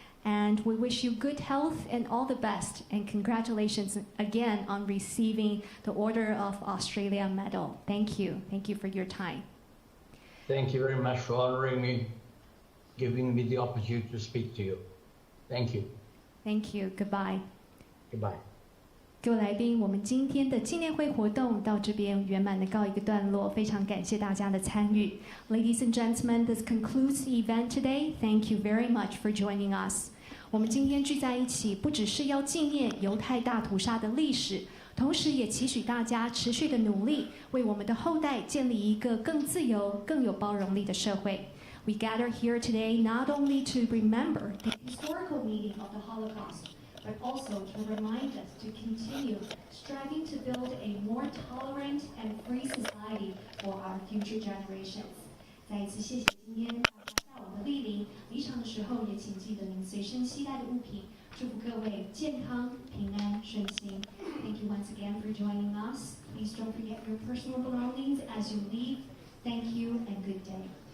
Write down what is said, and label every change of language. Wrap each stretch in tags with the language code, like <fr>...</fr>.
<en>And we wish you good health and all the best, and congratulations again on receiving the Order of Australia Medal. Thank you. Thank you for your time. Thank you very much for honoring me, giving me the opportunity to speak to you. Thank you. Thank you. Goodbye. Goodbye.</en> <zh>各位来宾，我们今天的纪念会活动到这边圆满的告一个段落，非常感谢大家的参与。</zh> <en>Ladies and gentlemen, this concludes the event today. Thank you very much for joining us.</en> <zh>我们今天聚在一起，不只是要纪念犹太大屠杀的历史，同时也期许大家持续的努力，为我们的后代建立一个更自由、更有包容力的社会。</zh> <en>We gather here today not only to remember the historical meaning of the Holocaust, but also to remind us to continue striving to build a more tolerant and free society for our future generations.</en> <zh>再一次谢谢今天大家在我们的莅临，离场的时候也请记得您随身携带的物品。祝福各位健康、平安、顺心。</zh> <en>Thank you once again for joining us. Please don't forget your personal belongings as you leave. Thank you and good day.</en>